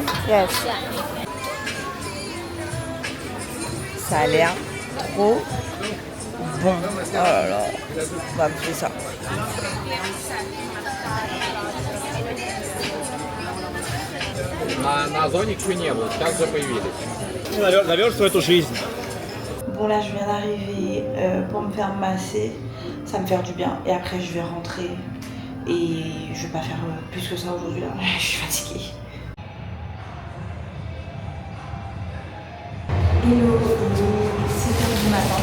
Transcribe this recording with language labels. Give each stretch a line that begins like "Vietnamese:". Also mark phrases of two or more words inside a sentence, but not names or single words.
French: Yes. Ça a l'air trop bon. Oh là là, on va bouffer ça.
Russian: На зоне ничего не было, сейчас уже появились. Наверстывай эту жизнь.
French: Bon là je viens d'arriver pour me faire masser, ça va me faire du bien et après je vais rentrer et je vais pas faire plus que ça aujourd'hui là, je suis fatiguée. Hello, 6h du matin.